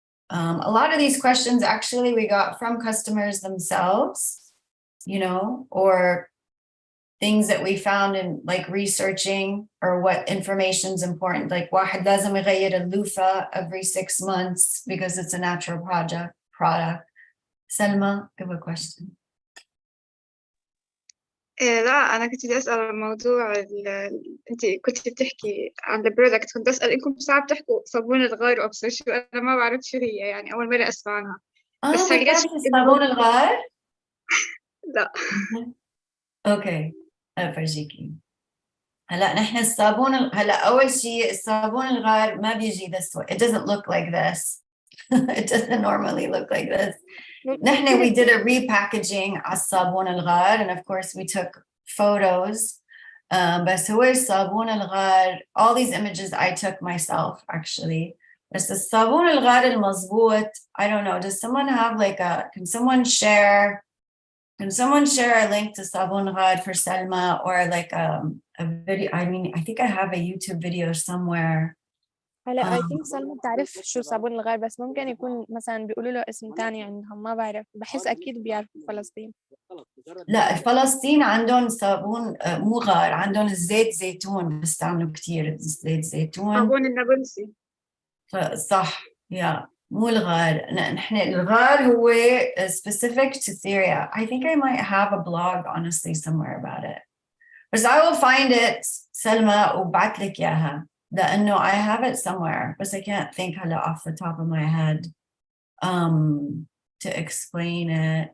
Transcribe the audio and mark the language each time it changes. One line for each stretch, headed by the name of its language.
English: A lot of these questions actually we got from customers themselves, you know, or things that we found in like researching or what information is important. Like
Arabic: واحد لازم يغير اللوفة
English: every 6 months because it's a natural product. Selma, you have a question.
Arabic: لا أنا كنت بدي أسأل عن موضوع أنت كنت بتحكي عن البرودكت. كنت أسأل إنكم ساعات بتحكوا صابون الغار وأبصر شو، أنا ما بعرف شو هي، يعني أول مرة أسمع عنها. بس ما بتعرفي صابون الغار؟ لا. اوكي افرجيكي. هلا نحن الصابون هلا اول شيء الصابون الغار ما بيجي
English: this way. It doesn't look like this. It doesn't normally look like this. نحن we did a repackaging
Arabic: على الصابون الغار,
English: and of course we took photos.
Arabic: بس هو الصابون الغار,
English: all these images I took myself actually.
Arabic: بس الصابون الغار المضبوط,
English: I don't know, does someone have like can someone share a link to صابون غار for Selma, or like a video? I mean, I think I have a YouTube video somewhere.
Arabic: هلا I think سلمى بتعرف شو صابون الغار، بس ممكن يكون مثلا بيقولوا له اسم تاني عندهم، ما بعرف، بحس أكيد بيعرفوا فلسطين. لا فلسطين عندهم صابون مو غار، عندهم الزيت زيتون بيستعملوا كتير زيت زيتون. صابون النابلسي. صح يا مو الغار. نحن الغار هو
English: specific to Syria. I think I might have a blog honestly somewhere about it. But I will find it
Arabic: سلمى وبعت لك إياها لأنه
English: I have it somewhere but I can't think هلا off the top of my head to explain it.